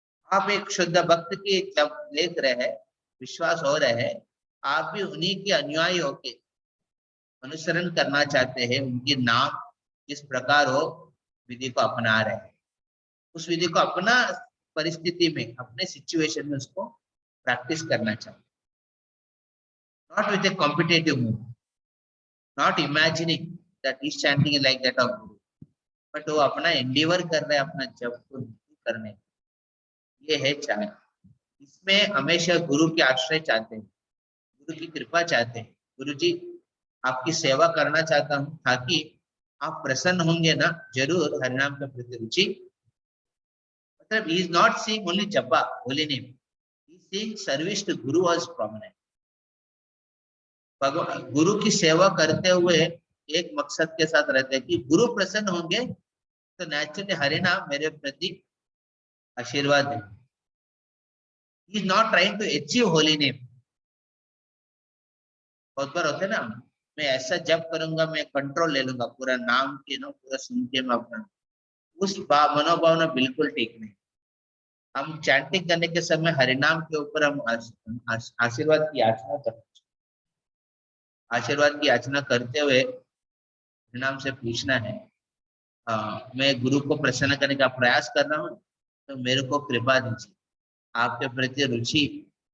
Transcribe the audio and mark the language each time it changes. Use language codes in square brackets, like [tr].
[hi] आप एक शुद्ध भक्त की जब देख रहे हैं, विश्वास हो रहे हैं, आप भी उन्हीं के अनुयायी होके अनुसरण करना चाहते हैं, उनके नाम जिस प्रकार हो विधि को अपना रहे हैं, उस विधि को अपना परिस्थिति में अपने सिचुएशन में उसको प्रैक्टिस करना चाहते, [en] not with a competitive move, not imagining that is chanting like that of guru, [hi] but वो अपना एंडीवर कर रहे हैं अपना जप को करने। ये है छाया। इसमें हमेशा गुरु के आश्रय चाहते हैं, गुरु की कृपा चाहते हैं। गुरु जी आपकी सेवा करना चाहता हूँ, ताकि आप प्रसन्न होंगे ना, जरूर हरिनाम के प्रति रुचि। [en] मतलब he is not seeing only japa, holy name, he is seeing service to guru as prominent। [hi] भगवान गुरु की सेवा करते हुए एक मकसद के साथ रहते हैं कि गुरु प्रसन्न होंगे, तो नेचुरली हरिनाम मेरे प्रति आशीर्वाद है। [en] he is not trying to achieve holy name। [hi] बहुत बार होते ना, मैं ऐसा जप करूंगा, मैं कंट्रोल ले लूंगा पूरा नाम के ना, पूरा सुन के मैं अपना, उस मनोभावना बिल्कुल ठीक नहीं। हम चैंटिंग करने के समय हरिनाम के ऊपर हम आशीर्वाद की याचना करते, आशीर्वाद की याचना करते हुए हरिनाम से पूछना है, मैं गुरु को प्रसन्न करने का प्रयास कर रहा हूँ, तो मेरे को कृपा दीजिए, आपके प्रति रुचि दीजिए।